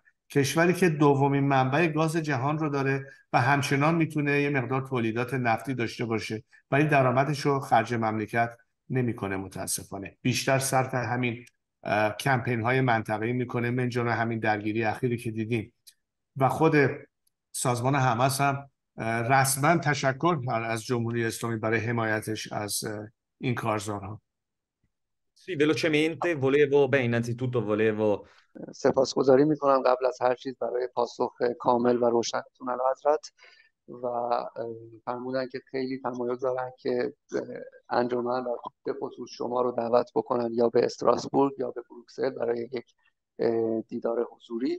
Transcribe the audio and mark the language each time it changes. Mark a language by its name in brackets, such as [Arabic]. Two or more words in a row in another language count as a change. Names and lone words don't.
[Persian] کشوری که دومین منبع گاز جهان رو داره و همچنان میتونه یه مقدار تولیدات نفتی داشته باشه، ولی درآمدش رو خرج مملکت نمیکنه. متاسفانه بیشتر صرف همین کمپین های منطقه‌ای میکنه، من جمله همین درگیری اخیری که دیدیم. و خود سازمان حماس هم رسما تشکر از جمهوری اسلامی برای حمایتش از این کارزارها. [Italian] Sì, velocemente volevo, beh, innanzitutto volevo [Persian] سپاسگزاری میکنم قبل از هر چیز برای پاسخ کامل و روشنتون اعلیحضرت و فرمودن که خیلی تمایل دارن که انجمن و به خصوص شما رو دعوت بکنن یا به استراسبورگ یا به بروکسل برای یک دیدار حضوری.